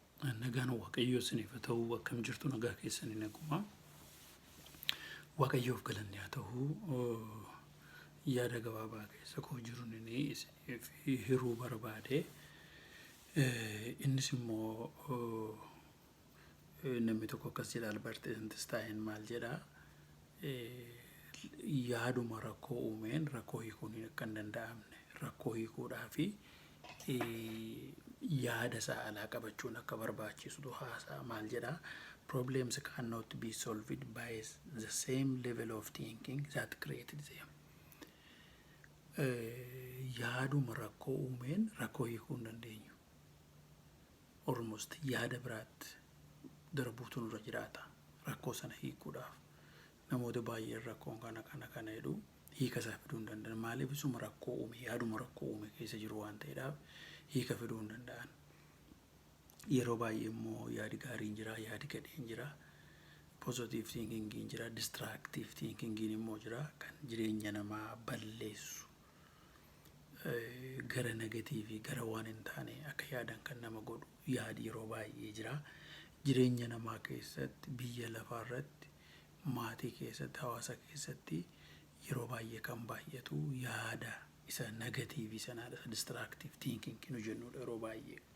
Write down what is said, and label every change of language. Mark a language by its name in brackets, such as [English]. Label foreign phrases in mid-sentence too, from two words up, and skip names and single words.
[Oromo] nagaan waaqayyoo isiniif haa ta'u akkam jirtu nagaa keessanii naguma waaqayyoof galanni haa ta'u yaada gabaabaa keessa koo jiruun inni isiniif hiruu barbaade innis immoo namni tokko akkas jedha Albert Einstein maal jedha yaaduma rakkoo uumeen rakkoo hiikuun akka hin danda'amne rakkoo hiikuudhaafi yaada isaa alaa qabachuun akka barbaachisu haasaa maal jedha [English] problems cannot be solved by the same level of thinking that created them [Oromo] yaaduma rakkoo uumeen rakkoo hiikuu hin dandeenyu almost yaada biraatti darbuutu nurra jiraata rakkoo sana hiikuudhaaf namoota baay'een rakkoon kana jedhu hiika isaa fiduu hin danda'an maaliif isuma rakkoo uume yaaduma rakkoo uume keessa jiru waan ta'eedhaaf hiika fiduu hin danda'an yeroo baay'ee immoo yaadi gaariin jira yaadi gadheen jira [English] positive thinking [Oromo] jira [English] destructive thinking [Oromo] immoo jira kan jireenya namaa balleessu gara negatiivii gara waan hin taane akka yaadan kan nama godhu yaadi yeroo baay'ee jira jireenya namaa keessatti biyya lafaarratti maatii keessatti hawaasa keessatti yeroo baay'ee kan baay'atu yaada isa negatiivii sanaadha [English] destructive thinking [Oromo] nu jennuudha yeroo baay'ee